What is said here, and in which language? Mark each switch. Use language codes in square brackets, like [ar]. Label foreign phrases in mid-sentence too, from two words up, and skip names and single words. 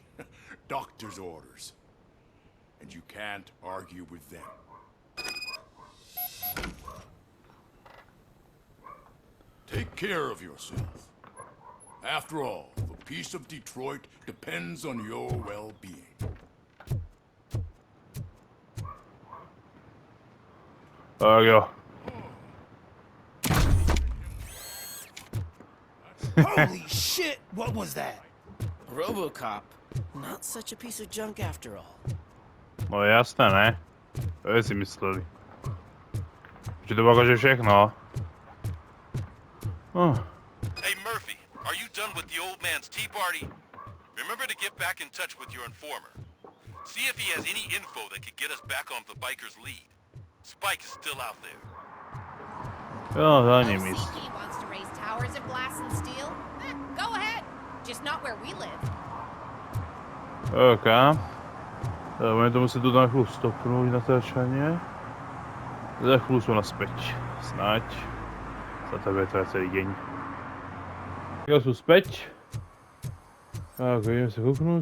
[en] Doctor's orders. And you can't argue with them. Take care of yourself. After all, the peace of Detroit depends on your well-being. [cs] Tak jo. [en] Holy shit! What was that? Robocop. Not such a piece of junk after all. [cs] No jasné, ne? To si mysleli. Že to bylo že všechno. [en] Hey Murphy, are you done with the old man's tea party? Remember to get back in touch with your informer. See if he has any info that could get us back on the biker's lead. Spike is still out there. [cs] Jo, za ním jist. [en] OCP wants to raise towers of glass and steel? Go ahead. Just not where we live. OK. [sk] Budeme to muset tu na chvíľu stopnúť natáčanie. Za chvíľu sú naspäť. Snáď. Za tebe je to celý deň. Tak sú späť. Tak, ideme sa kúknúť.